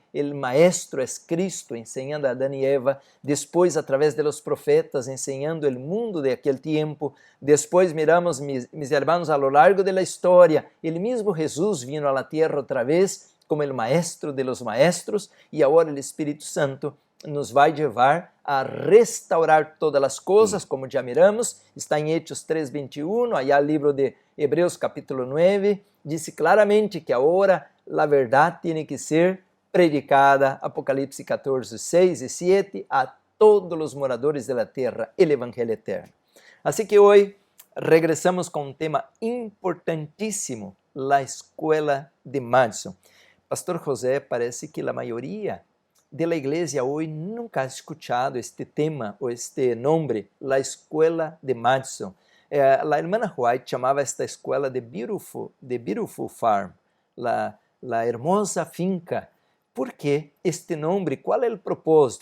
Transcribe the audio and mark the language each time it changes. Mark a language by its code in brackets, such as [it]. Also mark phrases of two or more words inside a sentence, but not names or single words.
[es] El maestro es Cristo enseñando a Adán y Eva, después a través de los profetas enseñando el mundo de aquel tiempo, después miramos, mis hermanos, a lo largo de la historia, el mismo Jesús vino a la tierra otra vez como el maestro de los maestros, y ahora el Espíritu Santo [pt] nos vai levar a restaurar todas as coisas, como já miramos, está em Hechos 3:21, allá o livro de Hebreus capítulo 9, diz claramente que agora a verdade tem que ser predicada, Apocalipse 14:6 e 7, a todos os moradores da terra, o Evangelho eterno. Assim que hoje regressamos com um tema importantíssimo, a Escola de Madison. Pastor José, parece que a maioria [es] de la iglesia hoy nunca ha escuchado este tema o este nombre, la Escuela de Madison. La hermana White llamaba esta escuela de Beautiful Farm, la hermosa finca. ¿Por qué este nombre? ¿Cuál es el propósito?